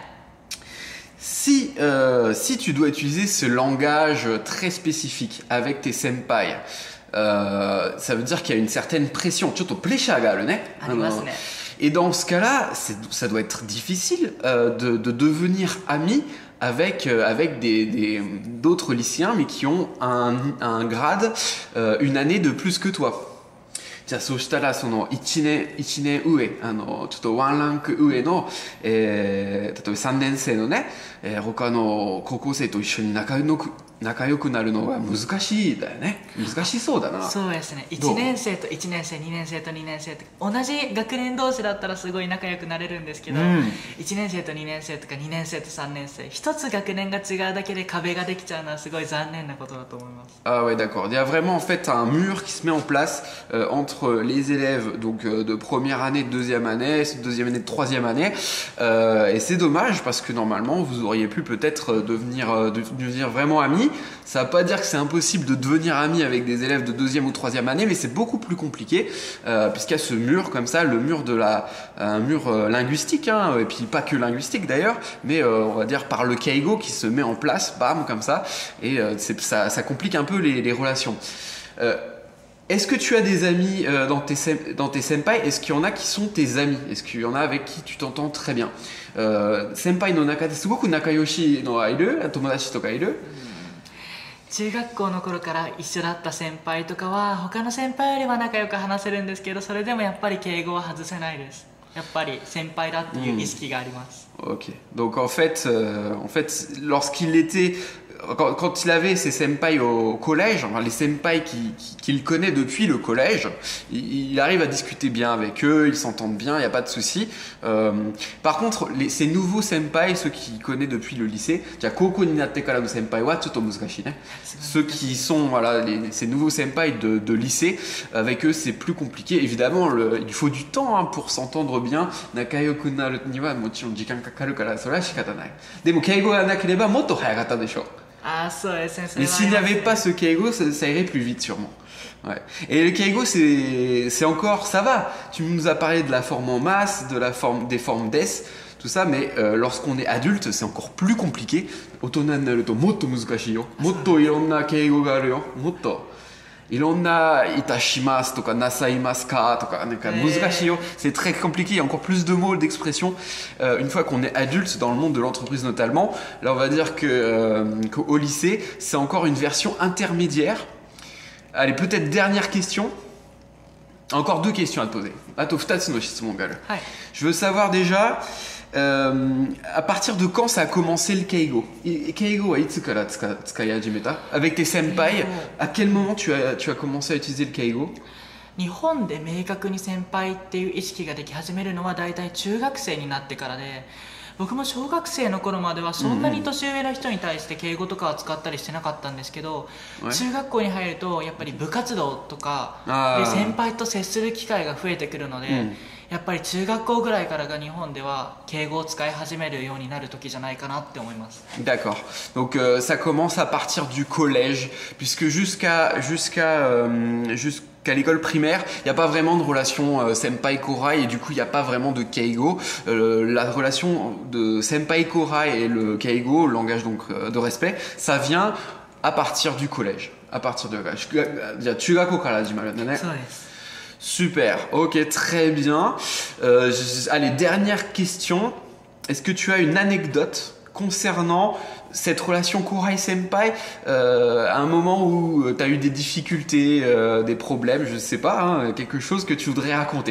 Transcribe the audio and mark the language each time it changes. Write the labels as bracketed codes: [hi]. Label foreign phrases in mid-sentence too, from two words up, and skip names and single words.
[fr] Si tu dois utiliser ce langage très spécifique avec tes senpai, ça veut dire qu'il y a une certaine pression. Et dans ce cas-là, ça doit être difficile de devenir ami avec d'autres lycéens, mais qui ont un grade, une année de plus que toi. [ja] じゃあそうしたらその1年上ちょっとワンランク上の、例えば3年生のね、他の高校生と一緒に仲良くなるのが難しいだよね。難しそうだな。そうですね。1年生と1年生、2年生と2年生って同じ学年同士だったらすごい仲良くなれるんですけど、1年生と2年生とか2年生と3年生、一つ学年が違うだけで壁ができちゃうのはすごい残念なことだと思います。 [fr] Ah ouais, d'accord. Il y a vraiment en fait un mur qui se met en place entre les élèves donc de première année, de deuxième année, de troisième année, et c'est dommage parce que normalement vous auriez pu peut-être devenir vraiment amis. Ça veut pas dire que c'est impossible de devenir ami avec des élèves de deuxième ou troisième année, mais c'est beaucoup plus compliqué puisqu'il y a ce mur comme ça, le mur un mur linguistique, hein, et puis pas que linguistique d'ailleurs, mais on va dire par le keigo qui se met en place, bam, comme ça, et ça complique un peu les relations. Est-ce que tu as des amis dans tes senpai? Est-ce qu'il y en a qui sont tes amis? Est-ce qu'il y en a avec qui tu t'entends très bien? [ja] 先輩の中ですごく仲良しのがいる?友達とかいる? 中学校の頃から一緒だった先輩とかは他の先輩よりは仲良く話せるんですけど、それでもやっぱり敬語は外せないです。やっぱり先輩だっていう意識があります。 [fr] Ok. Donc en fait, lorsqu'il était quand il avait ses senpai au collège, enfin les senpai qu'il connaît depuis le collège, il arrive à discuter bien avec eux, ils s'entendent bien, il n'y a pas de souci. Par contre, ces nouveaux senpai, ceux qu'il connaît depuis le lycée, [ja] 高校になってからの先輩はちょっと難しいね. [fr] Ceux qui sont voilà ces nouveaux senpai de lycée, avec eux c'est plus compliqué. Évidemment, il faut du temps hein, pour s'entendre bien. [ja] 仲良くなるにはもちろん時間かかるからそれは仕方ない. でも敬語がなければもっと早かったでしょ. Ah, [fr] mais s'il n'y avait pas ce keigo, ça irait plus vite sûrement. Ouais. Et le keigo, c'est encore, ça va. Tu nous as parlé de la forme en masse, des formes des, tout ça, mais lorsqu'on est adulte, c'est encore plus compliqué. [ja] 大人んなるともっと難しいよ. もっといろんな敬語があるよ. Motto. いろんないたしますとかなさいますかとかなんか難しいよ. [fr] C'est très compliqué, il y a encore plus de mots, d'expressions une fois qu'on est adulte dans le monde de l'entreprise notamment. Là on va dire qu'au lycée c'est encore une version intermédiaire. Allez, peut-être dernière question. Encore deux questions à te poser. [ja] Ato 2つの質問がある. [fr] Je veux savoir déjà à partir de quand ça a commencé le keigo? [ja] 敬語はいつから使い始めた? [fr] Avec tes senpai, à quel moment tu as commencé à utiliser le keigo? [ja] 日本で明確に先輩っていう意識ができ始めるのは大体中学生になってからで、僕も小学生の頃まではそんなに年上の人に対して敬語とかは使ったりしてなかったんですけど、中学校に入るとやっぱり部活動とかで先輩と接する機会が増えてくるので、やっぱり中学校ぐらいからが日本では敬語を使い始めるようになる時じゃないかなって思います。 [fr] D'accord. Donc ça commence à partir du collège, puisque jusqu'à l'école primaire, il n'y a pas vraiment de relation senpai-korai et du coup il n'y a pas vraiment de keigo. La relation de senpai-korai et le keigo, le langage donc de respect, ça vient à partir du collège. À partir de [ja] 中学校から始まるんだね. [fr] Super, ok, très bien. Allez, dernière question. Est-ce que tu as une anecdote concernant cette relation Korai-senpai à un moment où tu as eu des difficultés, des problèmes, je ne sais pas, hein, quelque chose que tu voudrais raconter?